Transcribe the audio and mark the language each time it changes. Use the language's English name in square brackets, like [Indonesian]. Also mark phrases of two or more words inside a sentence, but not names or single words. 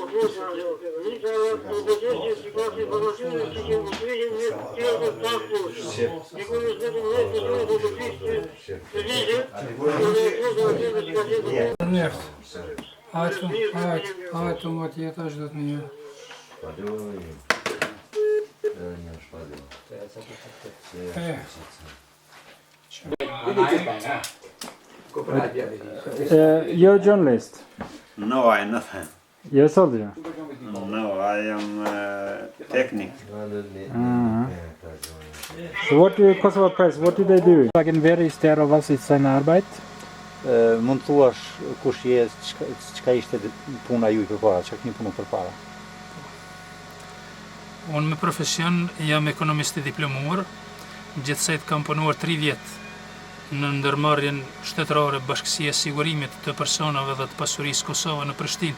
[English] Hajtë, më tjetë është do të një. You're a journalist? No, I'm nothing. You're a soldier? No, I am technic. So what do Kosovo Press, what do they do? [German] Sagen, wer ist der, was ist seine Arbeit? [Albanian] Mund të thuash kush je, çka ishte puna juaj përpara, çka keni punuar përpara? Unë me profesion jam ekonomist i diplomuar, gjithsej kam punuar 3 vjet në ndërmarrjen shtetërore Bashkësia e Sigurimit të personave dhe të pasurisë Kosova në Prishtinë.